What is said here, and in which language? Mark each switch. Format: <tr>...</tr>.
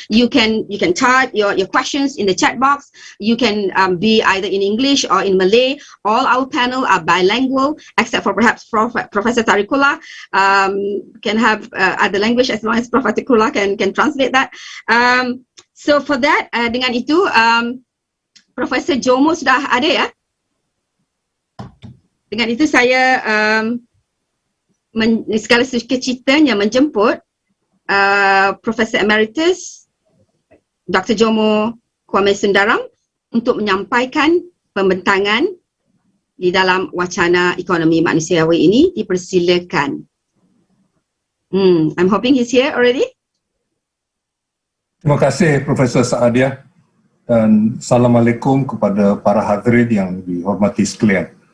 <en>You can type your questions in the chat box. You can be either in English or in Malay. All our panel are bilingual, except for perhaps Professor Tarikullah can have other language as long as Professor Tarikullah can translate that. So for that,</en> <ms>dengan itu, Profesor Jomo sudah ada, ya. Dengan itu saya segala sukacitanya menjemput Profesor Emeritus Dr. Jomo Kwame Sundaram untuk menyampaikan pembentangan di dalam wacana ekonomi manusiawi ini. Dipersilakan.</ms> <en>I'm hoping he's here already.</en> <ms>Terima kasih Profesor Saadia. Dan Assalamualaikum kepada para hadirin yang dihormati sekalian.</ms>